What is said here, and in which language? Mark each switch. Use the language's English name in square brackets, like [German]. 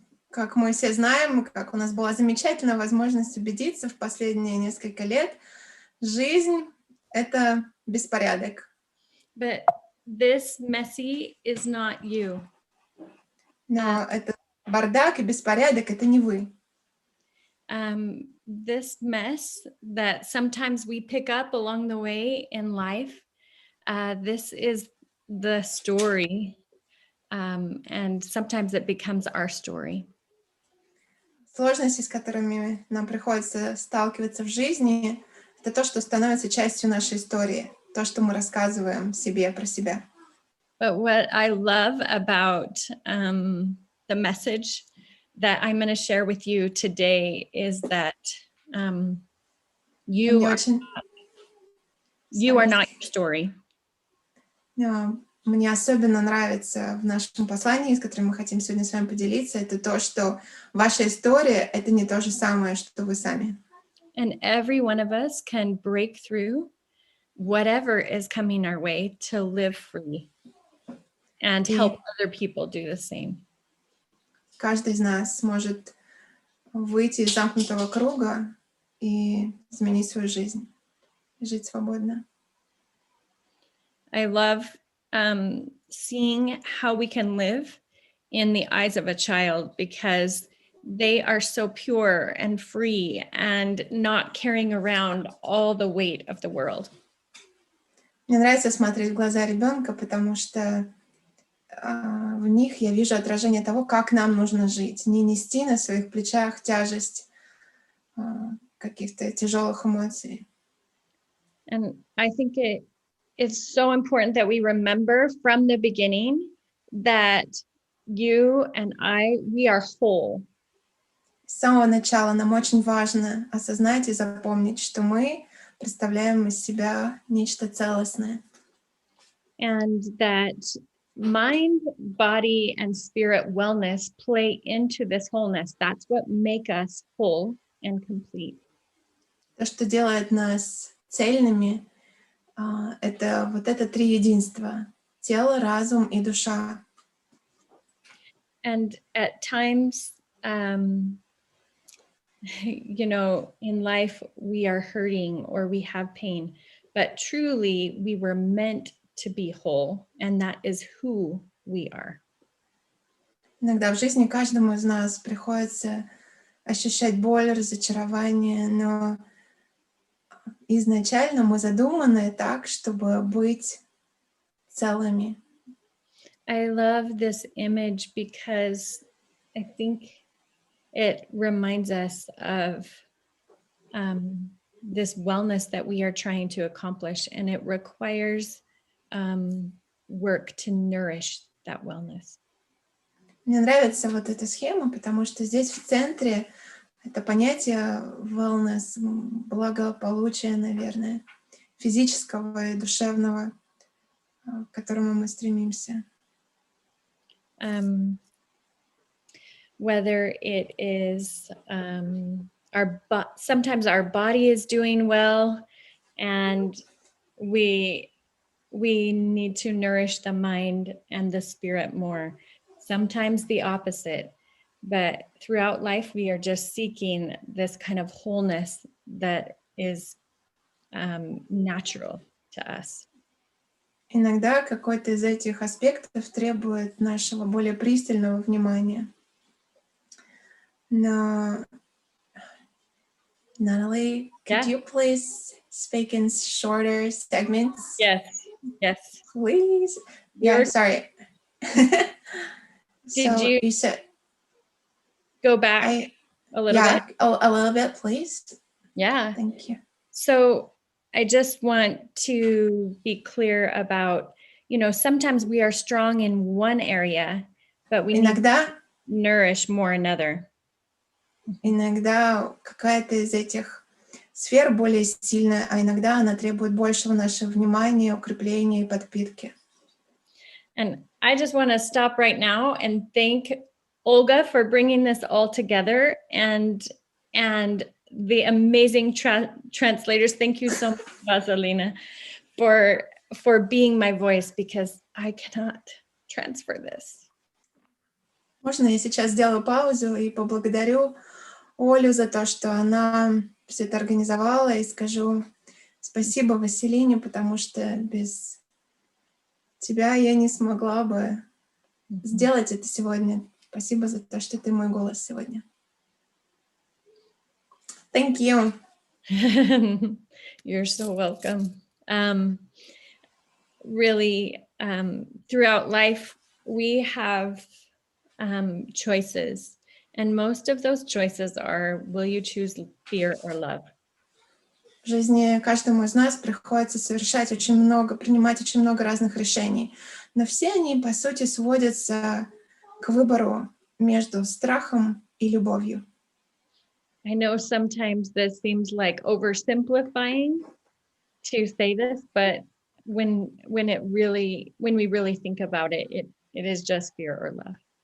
[Russian] Как мы все знаем, как у нас была замечательная возможность убедиться в последние несколько лет, жизнь — это беспорядок. [English] But this messy is not you. [Russian] Но это бардак и беспорядок — это не вы. [English] This mess that sometimes we pick up along the way in life, this is the story, and sometimes it becomes our story. [Russian] Сложности, с которыми нам приходится сталкиваться в жизни, это то, что становится частью нашей истории, то, что мы рассказываем себе про себя. [English] But what I love about the message that I'm going to share with you today is that you are not your story. [Russian] Мне особенно нравится в нашем послании, с которым мы хотим сегодня с вами поделиться, это то, что ваша история — это не то же самое, что вы сами. [English] And every one of us can break through whatever is coming our way to live free and help other people do the same. [Russian] Каждый из нас может выйти из замкнутого круга и изменить свою жизнь, жить свободно. [English] I love seeing how we can live in the eyes of a child because they are so pure and free and not carrying around all the weight of the world. [Russian] Мне нравится смотреть в глаза ребенка, потому что в них я вижу отражение того, как нам нужно жить, не нести на своих плечах тяжесть каких-то тяжелых эмоций. [English] And I think it's so important that we remember from the beginning that you and we are whole. [Russian] С самого начала нам очень важно осознать и запомнить, что мы представляем из себя нечто целостное. [English] And that mind, body, and spirit wellness play into this wholeness. That's what make us whole and complete. [Russian] То, что делает нас цельными, это вот это три единства: тело, разум и душа. [English] And at times, you know, in life we are hurting or we have pain, but truly we were meant to be whole, and that is who we are. [Russian] Иногда в жизни каждому из нас приходится ощущать боль, разочарование, но изначально мы задуманы так, чтобы быть целыми. [English] I love this image because I think it reminds us of this wellness that we are trying to accomplish, and it requires work to nourish that wellness. [Russian] Мне нравится вот эта схема, потому что здесь в центре это понятие wellness, благополучия, наверное, физического и душевного, к которому мы стремимся. [English] Whether it is sometimes our body is doing well, and we need to nourish the mind and the spirit more. Sometimes the opposite, but throughout life we are just seeking this kind of wholeness that is natural to us. [Russian] Иногда какой-то из этих аспектов требует нашего более пристального внимания. [English] Но, Natalie, could you please speak in shorter segments? Yes. Please. Yeah, sorry. Did you said go back a little bit? A little bit, please. Yeah. Thank you. So I just want to be clear about, you know, sometimes we are strong in one area, but we need to nourish more another. [Russian] Иногда какая-то из этих сфер более сильная, а иногда она требует большего нашего внимания, укрепления и подпитки. [English] And I just want to stop right now and thank Olga for bringing this all together, and the amazing translators. Thank you so much, Vasilina, for being my voice, because I cannot transfer this. [Russian] Можно я сейчас сделаю паузу и поблагодарю Олю за то, что она все это организовала, и скажу спасибо Василине, потому что без тебя я не смогла бы сделать это сегодня. Спасибо за то, что ты мой голос сегодня. [English] Thank you. You're so welcome. Really, throughout life, we have choices. And most of those choices are, will you choose fear or love? [Russian] В жизни каждому из нас приходится принимать очень много разных решений. Но все они, по сути, сводятся к выбору между страхом и любовью. [English] I know sometimes this seems like oversimplifying to say this, but when we really think about it, it is just fear or love.